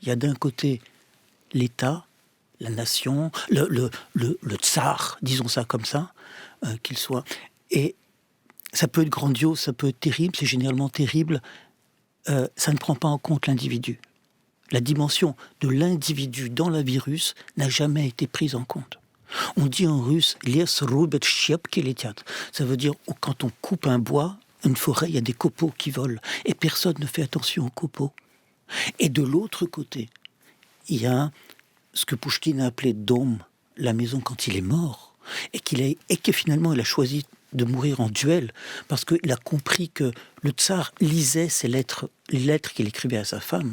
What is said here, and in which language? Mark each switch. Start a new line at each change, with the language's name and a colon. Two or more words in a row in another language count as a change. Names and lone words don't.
French: Il y a d'un côté l'État, la nation, le tsar, disons ça comme ça, qu'il soit. Et ça peut être grandiose, ça peut être terrible, c'est généralement terrible. Ça ne prend pas en compte l'individu. La dimension de l'individu dans la vie russe n'a jamais été prise en compte. On dit en russe «
Russian: лес рубят щепки летят ».
French: Ça veut dire quand on coupe un bois, une forêt, il y a des copeaux qui volent. Et personne ne fait attention aux copeaux. Et de l'autre côté, il y a ce que Pouchkine a appelé « dom », la maison quand il est mort. Et que finalement il a choisi de mourir en duel, parce qu'il a compris que le tsar lisait les lettres qu'il écrivait à sa femme.